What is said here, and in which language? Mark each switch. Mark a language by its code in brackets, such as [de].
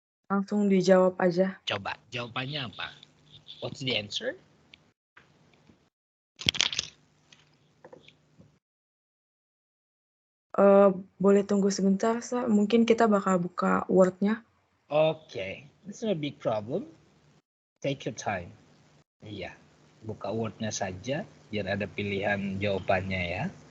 [id] Langsung dijawab aja. Coba jawabannya apa? [en] What's the answer? [id] Boleh tunggu sebentar, Sir. Mungkin kita bakal buka Word-nya. [en] Okay, it's not a big problem. Take your time. [id] Iya, buka Word-nya saja biar ada pilihan jawabannya ya.